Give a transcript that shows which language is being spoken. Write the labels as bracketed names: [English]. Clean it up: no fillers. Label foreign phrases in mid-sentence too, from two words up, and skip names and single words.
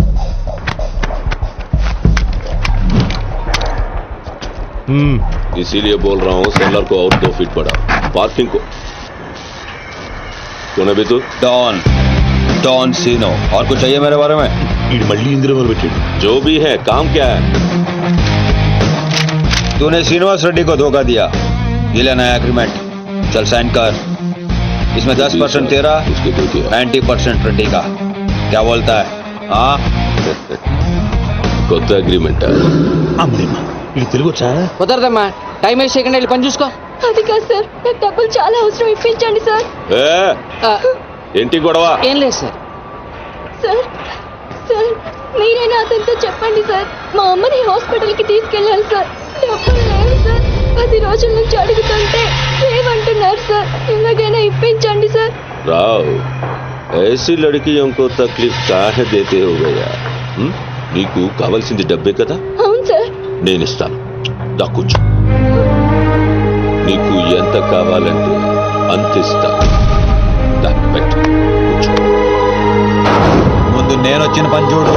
[Hindi] इसीलिए बोल रहा हूँ सेलर को और 2 फीट बढ़ा पार्किंग को. कौन है तू? डॉन सीनो. और कुछ चाहिए मेरे बारे में? [Telugu] మళ్ళీ ఇందులో మొదలు పెట్టాడు. [Hindi] जो भी है काम क्या है? तूने श्रीनिवास रेड्डी को धोखा दिया. ये लेना है एग्रीमेंट. चल साइन कर. इसमें 10% तेरा, 90% रेड्डी का. क्या बोलता है? हाँ [Telugu] కొత్త అగ్రిమెంట్. అమ్మేమ్మా ఇది తెలుగు వచ్చా? కుదరదమ్మా, [English] time waste [Telugu] చేయకుండా వెళ్ళి పని చూసుకో. అది కాదు సార్, నాకు డబ్బులు చాలా అవసరం, ఇప్పించండి సార్. ఏంటి గొడవ? ఏం లేదు సార్. సార్ సార్ మీరైనా అతనితో చెప్పండి సార్, మా అమ్మని హాస్పిటల్కి తీసుకెళ్ళాలి సార్. డబ్బులు లేవు సార్, 10 రోజుల నుంచి అడుగుతుంటే ఏమంటున్నారు సార్. ఎలాగైనా ఇప్పించండి సార్. [Hindi] రావ్ ऐसी लड़कियों को तकलीफ काहे देते हो गया? [Telugu] నీకు కావాల్సింది డబ్బే కదా? అవును సార్. నేను ఇస్తాను. దా కూర్చో. నీకు ఎంత కావాలంటే అంత ఇస్తా. దా పెట్టు. కూర్చో. ముందు నేను వచ్చిన పని చూడు.